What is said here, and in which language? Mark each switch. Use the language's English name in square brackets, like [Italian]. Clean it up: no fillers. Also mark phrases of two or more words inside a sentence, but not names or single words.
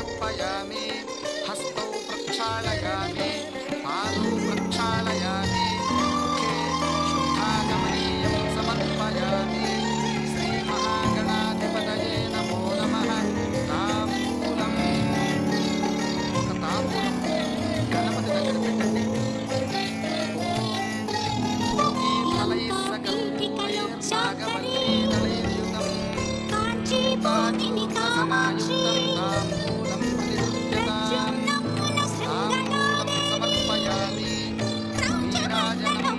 [Sanskrit] समर्पयामि हस्तौ प्रक्षालयामि पादौ प्रक्षालयामि मुखे शुद्धाचमनीयं समर्पयामि श्रीमहागणाधिपतये नमो नमः ताम्बूलं गणपति [Telugu] దగ్గర పెట్టండి [Sanskrit] ఓం భూతలై సకలైర్భాగవతే దళైర్యుతం కాంచీపాణిని కామాక్షి తాంబూలం ప్రతిగృహ్యతాం తాంబూలం సమర్పయామి నీరాజనం